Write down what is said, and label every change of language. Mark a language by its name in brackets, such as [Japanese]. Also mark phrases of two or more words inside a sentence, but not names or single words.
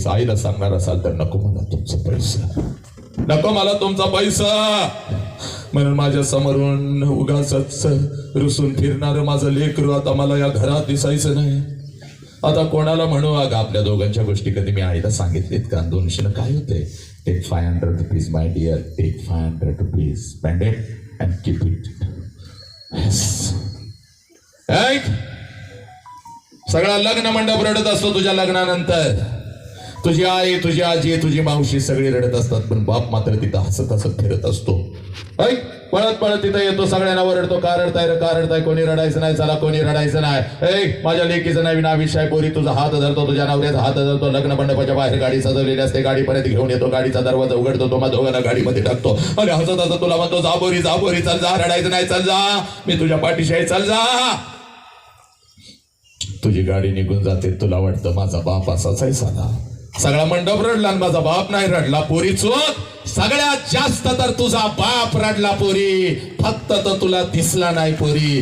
[Marathi] आईला सांगणार असाल तर नको मला तुमचं पैसा, नको मला तुमचा पैसा. म्हणून माझ्या समोरून उगाच रुसून फिरणार माझं लेकरू आता मला या घरात दिसायचं नाही. आता कोणाला म्हणू, अगं आपल्या दोघांच्या गोष्टी कधी मी आईला सांगितलीत का? 200 काय होते? [English] Take 500 rupees my dear, take 500 rupees, spend it and keep it. [Marathi] सगळा लग्न मंडप रडत असतो तुझ्या लग्नानंतर. तुझी आई, तुझी आजी, तुझी मावशी सगळी रडत असतात, पण बाप मात्र तिथं हसत हसत फिरत असतो. ऐक, पळत पळत तिथं येतो, सगळ्यांना ओरडतो, का रडताय रे, का रडताय? कोणी रडायचं नाही, चला कोणी रडायचं नाही. ऐक, माझ्या लेकीचं नवीन आयुष्य आहे. पोरी तुझा हात धरतो, तुझ्या नवऱ्याचा हात धरतो, लग्न मंडपाच्या बाहेर गाडी सजवलेली असते, गाडीपर्यंत घेऊन येतो, गाडीचा दरवाजा उघडतो, तो मग दोघांना गाडीमध्ये टाकतो आणि हसत हसत तुला म्हणतो, जा बोरी, जा बोरी, चल जा, रडायचं नाही, चल जा, मी तुझ्या पाठीशी आहे, चल जा. तुझी गाडी निघून जाते, तुला वाटतं माझा बाप असाच आहे साला. सगळा मंडप रडला आणि माझा बाप नाही रडला. पोरी चूक, सगळ्यात जास्त तर तुझा बाप रडला पोरी, फक्त तर तुला दिसला नाही पोरी.